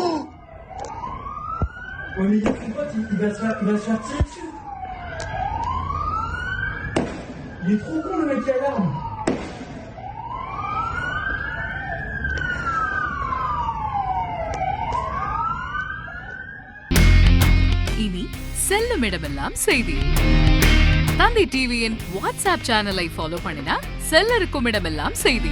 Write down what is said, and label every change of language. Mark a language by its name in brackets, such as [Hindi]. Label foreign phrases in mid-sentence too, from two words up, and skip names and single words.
[French] Ouais mais ton pote il va se faire tirer dessus. Il est trop con le mec qui a l'arme. [Tamil] இனி செல்லும் இடமெல்லாம் செய்தி. தந்தி டிவியின் வாட்ஸ்அப் சேனலை ஃபாலோ பண்ணினா செல்ல இருக்கும் இடமெல்லாம் செய்தி.